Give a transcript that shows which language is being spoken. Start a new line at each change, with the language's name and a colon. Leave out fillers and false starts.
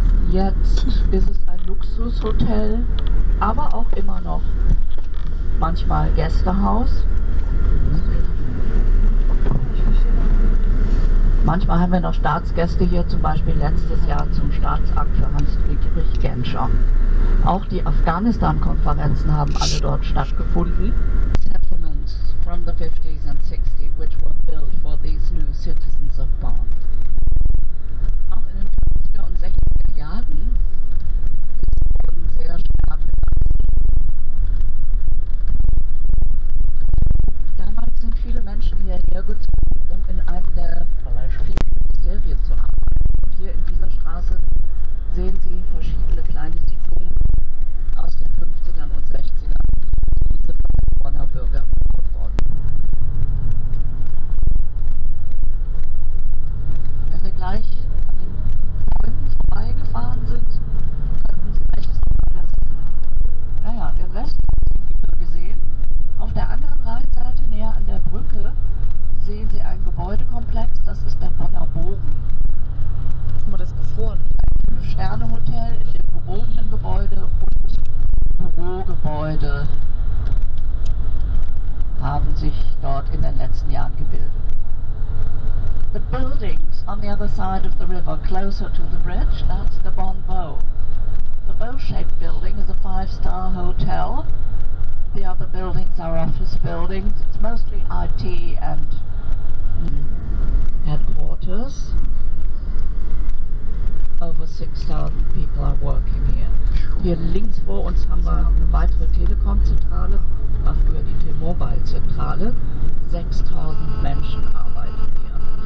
German: Jetzt ist es ein Luxushotel, aber auch immer noch manchmal Gästehaus. Manchmal haben wir noch Staatsgäste hier, zum Beispiel letztes Jahr zum Staatsakt für Hans-Dietrich Genscher. Auch die Afghanistan-Konferenzen haben alle dort stattgefunden.
English: Settlements from the 50s and 60s which were built for these new citizens of Bonn.
German: Auch in den 50er und 60er Jahren ist Bonn sehr stark gewachsen. Damals sind viele Menschen hierher gezogen, um in einem der vielen Ministerien zu arbeiten. Hier in dieser Straße sehen Sie verschiedene kleine Siedlungen aus den 50ern und 60ern, die von den Bonner Bürgern gebaut worden. Wenn wir gleich an den Bäumen vorbeigefahren sind, könnten Sie rechts den Rest gesehen. Auf der anderen Rheinseite, näher an der Brücke, sehen Sie einen Gebäudekomplex, das ist der Bonner Bogen. Guck mal, das ist gefroren. Ein Sternehotel in dem gebogenen Gebäude und Bürogebäude haben sich dort in den letzten Jahren gebildet.
English: The buildings on the other side of the river, closer to the bridge, that's the Bonn Bow. The bow-shaped building is a 5-star hotel. The other buildings are office buildings. It's mostly IT and headquarters. Over 6,000 people are working here.
German: Hier links vor uns haben wir eine weitere Telekom-Zentrale, früher die T-Mobile-Zentrale. 6.000 Menschen arbeiten hier.